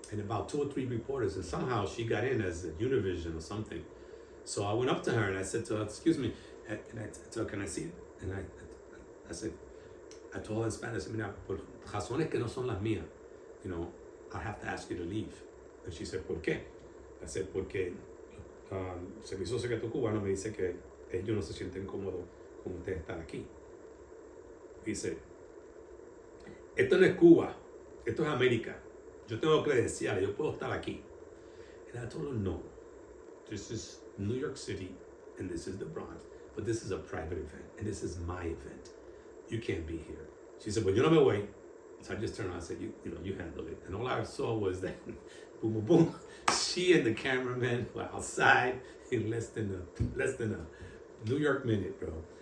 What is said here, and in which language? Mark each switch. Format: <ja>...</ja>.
<en>And about 2 or 3 reporters, and somehow she got in as a Univision or something. So I went up to her and I said to her, "Excuse me," and I said, "Can I see it?" And I said, I told her in Spanish, "Mira, por razones que no son las mías, I have to ask you to leave." And she said, "¿Por qué?"</en> <es>I said, "Porque el Servicio Secreto Cubano me dice que ellos no se sienten cómodos con usted estar aquí." Dice, "Esto no es Cuba, esto es América. Yo tengo credenciales, yo puedo estar aquí."</es> <en>And I told her, "No, this is New York City and this is the Bronx, but this is a private event and this is my event. You can't be here." She said, "Well, yo no me voy." So I just turned around and said, you handle it." And all I saw was that, boom, boom, boom. She and the cameraman were outside in less than a New York minute, bro.</en>